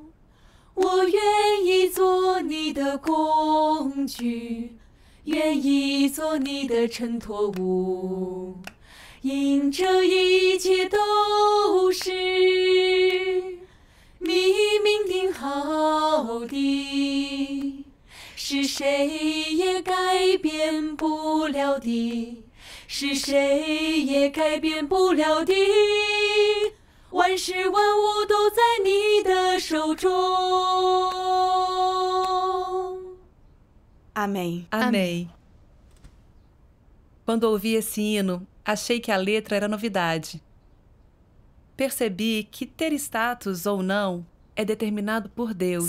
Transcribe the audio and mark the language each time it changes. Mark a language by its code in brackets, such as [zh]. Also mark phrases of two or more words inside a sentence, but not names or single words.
[zh] 我愿意做你的工具，愿意做你的衬托物，因这一切都是你命定好的，是谁也改变不了的，是谁也改变不了的。万事万物都在你的手中。 [pt] Amém. Amém. Quando ouvi esse hino, achei que a letra era novidade. Percebi que ter status ou não é determinado por Deus.